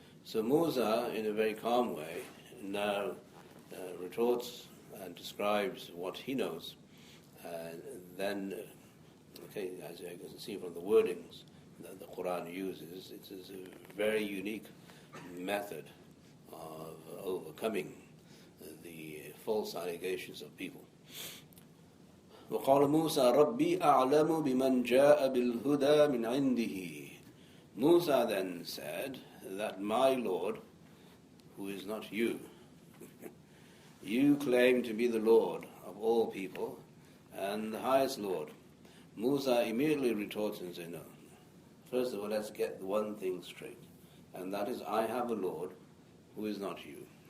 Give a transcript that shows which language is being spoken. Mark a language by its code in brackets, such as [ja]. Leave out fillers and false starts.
[en] So Musa, in a very calm way, now retorts and describes what he knows, and then, as you can see from the wordings that the Quran uses, it is a very unique method of overcoming the false allegations of people. [ar] وقال موسى ربي أعلم بمن جاء بالهدى من عنده. [en] Musa then said that my Lord, who is not you, you claim to be the Lord of all people and the highest Lord. Musa immediately retorts and says, no. First of all, let's get one thing straight, and that is I have a Lord who is not you.